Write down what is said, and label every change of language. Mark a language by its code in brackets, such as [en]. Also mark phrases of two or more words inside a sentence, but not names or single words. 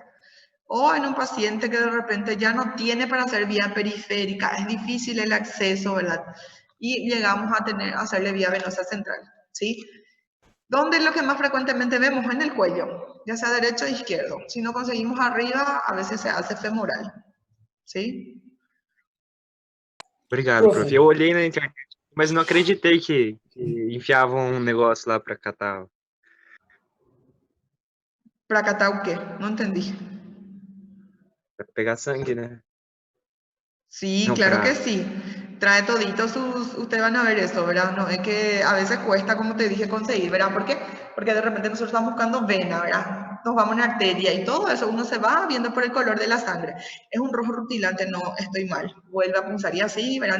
[es] O en un paciente que de repente ya no tiene para hacer vía periférica, es difícil el acceso, ¿verdad? y llegamos a hacerle vía venosa central, ¿sí? ¿Dónde es lo que más frecuentemente vemos? En el cuello, ya sea derecho o izquierdo. Si no conseguimos arriba, a veces se hace femoral, ¿sí? [pt] Obrigado, prof. [es] Profe, [pt] Eu olhei na internet, mas não acreditei que enfiavam um negócio lá pra catar. [es] ¿Para catar qué? No entendí. [pt] Pra pegar sangue, né? [es] Sí, [pt] Não, claro que pra... [es] sí. Trae toditos ustedes van a ver eso, ¿verdad? No, es que a veces cuesta, como te dije, conseguir, ¿verdad? ¿Por qué? Porque de repente nosotros estamos buscando vena, ¿verdad? Nos vamos a una arteria y todo eso uno se va viendo por el color de la sangre. Es un rojo rutilante, no, estoy mal. Vuelve a punzar y así, ¿verdad?